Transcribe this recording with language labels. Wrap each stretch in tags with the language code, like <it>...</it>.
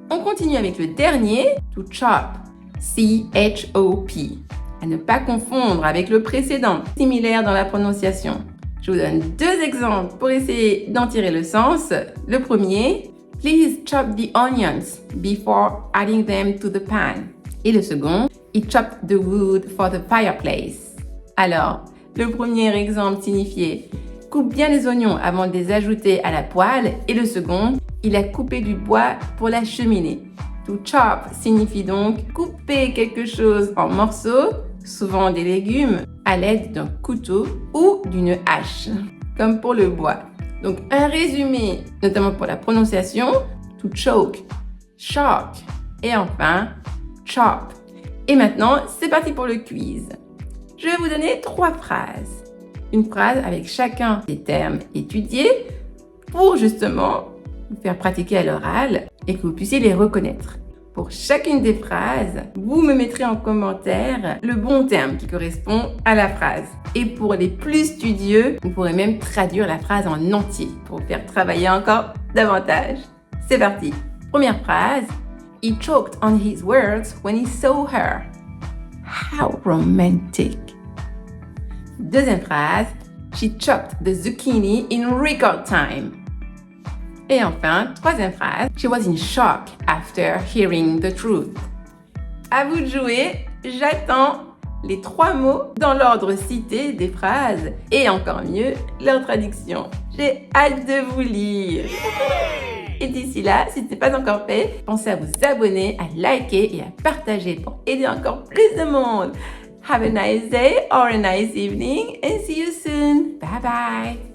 <fr>On continue avec le dernier, to chop, C-H-O-P. À ne pas confondre avec le précédent, similaire dans la prononciation. Je vous donne 2 exemples pour essayer d'en tirer le sens. Le premier,</fr> <en>please chop the onions before adding them to the pan.</en> <fr>Et le second,</fr> <en>he chopped the wood for the fireplace.</en> <fr>Alors, le premier exemple signifiait coupe bien les oignons avant de les ajouter à la poêle et le second, il a coupé du bois pour la cheminée. To chop signifie donc couper quelque chose en morceaux, souvent des légumes, à l'aide d'un couteau ou d'une hache, comme pour le bois. Donc un résumé, notamment pour la prononciation, to choke, shock et enfin chop. Et maintenant, c'est parti pour le quiz. Je vais vous donner 3 phrases. Une phrase avec chacun des termes étudiés pour justement vous faire pratiquer à l'oral et que vous puissiez les reconnaître. Pour chacune des phrases, vous me mettrez en commentaire le bon terme qui correspond à la phrase. Et pour les plus studieux, vous pourrez même traduire la phrase en entier pour vous faire travailler encore davantage. C'est parti. Première phrase.</fr> <en>He choked on his words when he saw her. How romantic.</en> <fr>Deuxième phrase.</fr> <en>She chopped the zucchini in record time.</en> <fr>Et enfin, troisième phrase.</fr> <en>She was in shock after hearing the truth.</en> <fr>À vous de jouer. J'attends les 3 mots dans l'ordre cité des phrases et encore mieux, leur traduction. J'ai hâte de vous lire. Et d'ici là, si ce n'est pas encore fait, pensez à vous abonner, à liker et à partager pour aider encore plus de monde.</fr> <en>Have a nice day or a nice evening and see you soon. Bye bye.</en>